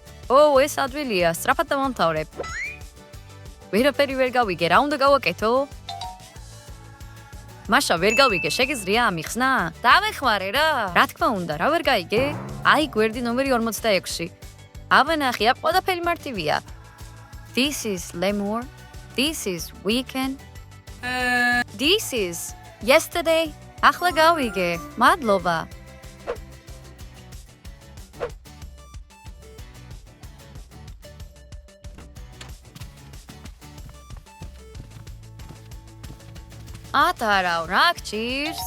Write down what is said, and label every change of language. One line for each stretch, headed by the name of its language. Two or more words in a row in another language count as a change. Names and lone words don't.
Georgian: ეს ადვილია, სწრაფად დავამთავრებ. ვერაფერი ვერ გავიგე, რა უნდა გავაკეთო? მაშა ვერ გავიგე, შეგიძლია ამიხსნა? დავეხმარე რა. რა თქმა უნდა, რა ვერ გაიგე? აი გვერდი ნომერი 46. ავენახი, აქ ყველაფერი მარტივია.
English: This is Lemur. This is weekend. This is yesterday.
Georgian: ახლა გავიგე. მადლობა. ატარავ, რა გჭირს?